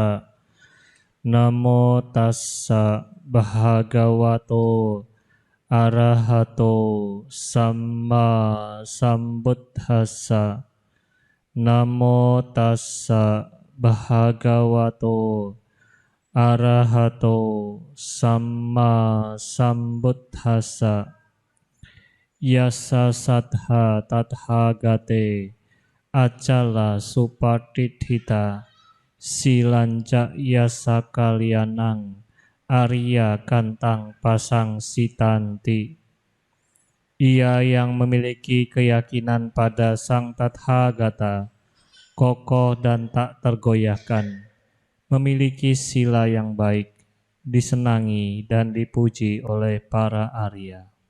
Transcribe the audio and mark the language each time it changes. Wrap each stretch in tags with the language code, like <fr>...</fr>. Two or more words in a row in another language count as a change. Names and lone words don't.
<pi>Namo tassa bhagavato arahato samma sambuddhassa. Namo tassa bhagavato arahato samma sambuddhassa. Yasa saddha tathagate acala supatithita silanca yasa kalyanang arya kantang pasang sitanti.</pi> <id>Ia yang memiliki keyakinan pada Sang Tathagata, kokoh dan tak tergoyahkan, memiliki sila yang baik, disenangi dan dipuji oleh para arya.</id>